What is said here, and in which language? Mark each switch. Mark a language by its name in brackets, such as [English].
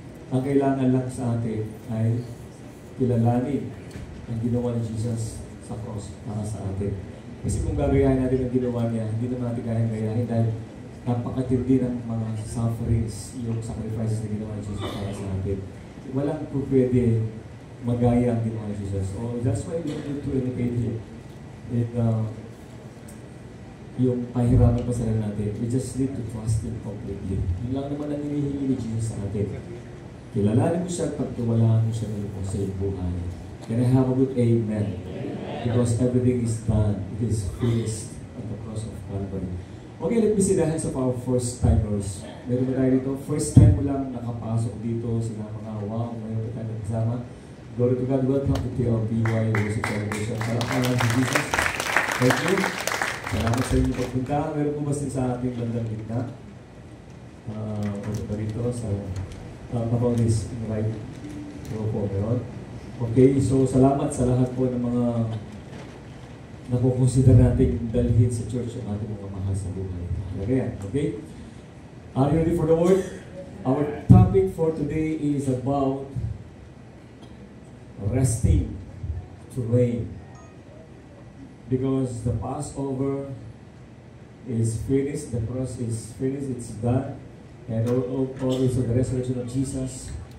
[Filipino] Ang kailangan lang sa atin ay kilalanin ang ginawa ni Jesus sa cross para sa atin. Kasi kung gagayahin natin ang ginawa niya, hindi naman natin kayang gayahin dahil napakatindi ng mga sufferings, yung sacrifices na ginawa ni Jesus para sa atin. Walang po pwede magaya ang ginawa ni Jesus. [English] So that's why we need to imitate Him. And [Filipino] yung pahirapan pa sa natin, [English] we just need to trust Him completely. [Filipino] Yun lang naman ang hinihingi ni Jesus sa atin. Kilalanin mo siya at pagtiwalaan mo siya ng lupong sa iyong buhay. [English] Can I have a good amen? Because everything is done. It is finished at the cross of Calvary. Okay, let me see the hands of our first timers. [Filipino] Meron ba tayo dito? First time mo lang nakapasok dito, sila mga wow, mayroon tayo kasama. [English] Glory to God, welcome to TLBY Worship Celebration. [Filipino] Salamat si Jesus. [English] Thank you. [Filipino] Salamat sa inyong pagpunta. Meron po ba sa ating bandang gitna? Ano ba dito? [English] Sa about this right row po meron. [Filipino] Okay, so salamat sa lahat po ng mga nakukonsider natin dalhin sa church ang ating mga mahal sa buhay. Halaga yan, okay? [English] Are you ready for the word? Our topic for today is about resting to reign, because the Passover is finished, the cross is finished, it's done, and also the resurrection of Jesus.